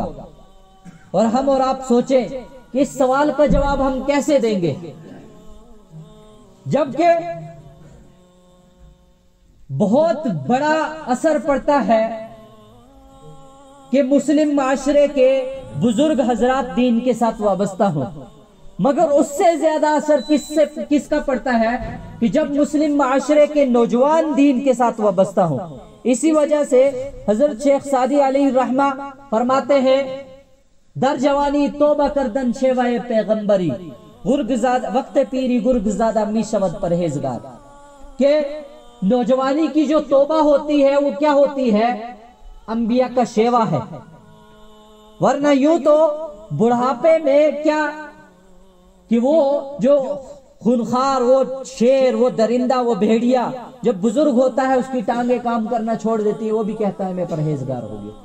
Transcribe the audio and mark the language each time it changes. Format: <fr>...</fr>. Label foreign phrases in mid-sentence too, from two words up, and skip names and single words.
<ur>اور ہم اور آپ سوچیں کہ اس سوال کا جواب ہم کیسے دیں گے، جبکہ بہت بڑا اثر پڑتا ہے کہ مسلم معاشرے کے بزرگ حضرات دین کے ساتھ وابستہ ہوں، مگر اس سے زیادہ اثر کس کا پڑتا ہے کہ جب مسلم معاشرے کے نوجوان دین کے ساتھ وابستہ ہوں۔ اسی وجہ سے حضرت شیخ سعدی علیہ الرحمہ فرماتے ہیں</ur> <fa>در جوانی توبہ کردن شیوائے پیغمبری، وقت پیری گرگ زادہ می شود پرہیزگار،</fa> <ur>کہ نوجوانی کی جو توبہ ہوتی ہے وہ کیا ہوتی ہے؟ انبیاء کا شیوا ہے، ورنہ یوں تو بڑھاپے میں کیا کہ وہ جو خونخوار، وہ شیر، وہ درندہ، وہ بھیڑیا جب بزرگ ہوتا ہے اس کی ٹانگیں کام کرنا چھوڑ دیتی ہے، وہ بھی کہتا ہے میں پرہیزگار ہو گیا۔</ur>